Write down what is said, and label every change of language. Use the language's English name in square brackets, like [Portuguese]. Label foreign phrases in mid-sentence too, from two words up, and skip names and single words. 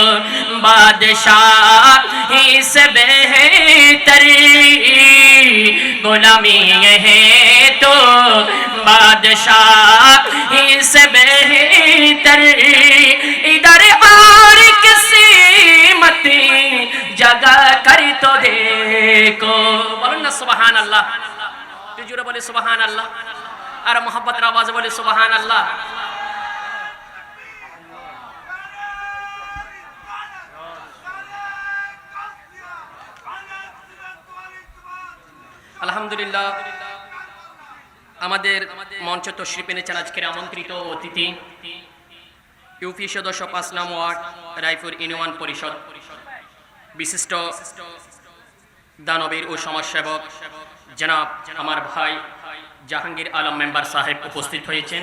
[Urdu] بادشاہی سے بہتر، غلامی ہے تو بادشاہی سے بہتر، ادھر اور کسی مت جگہ کر تو دیکھو۔ بولو نا سبحان اللہ، تو جوڑے بولے سبحان اللہ، اور محبت آواز بولے سبحان اللہ۔ [Bangla] আলহামদুলিল্লাহ, আমাদের মঞ্চ তশরিফ এনেছেন আজকের আমন্ত্রিত অতিথি ইউপি সদস্য ৫ নং ওয়ার্ড রায়পুর ইউনিয়ন পরিষদ বিশিষ্ট দানবীর ও সমাজসেবক জনাব আমার ভাই জাহাঙ্গীর আলম মেম্বার সাহেব উপস্থিত হয়েছেন।